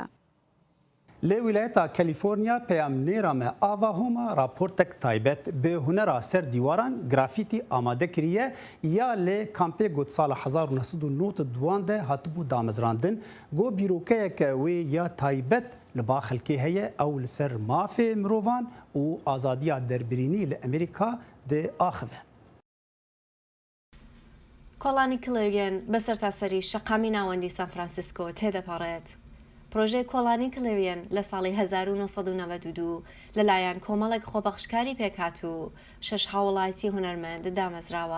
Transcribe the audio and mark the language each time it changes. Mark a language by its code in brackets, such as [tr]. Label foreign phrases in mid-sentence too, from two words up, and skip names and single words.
[ku] Lê Wîlayeta Kalîforniya peyamnêra me ava homa raportek taybet bi hunera ser dîwaran grafîtî amade kiriye ya lê kampê gotsala 1992 de hatibû damezrandin got bîrokeyeke wê ya taybet li ba xelkê heye ew li ser mafê mirovan û azadiya derbirînî li Amerîka de axive. [ckb] کۆڵانی کلێریان بەسەرتاسەری شەقامی ناوەندی سان فرانسیسکۆ تێدەپەڕێت. پرۆژەی کۆڵانی کلێریان لە ساڵی 1992 لەلایەن کۆمەڵێک خۆبەخشکاری پێکات و 6 هاوڵاتی هونەرمەند دامەزراوە.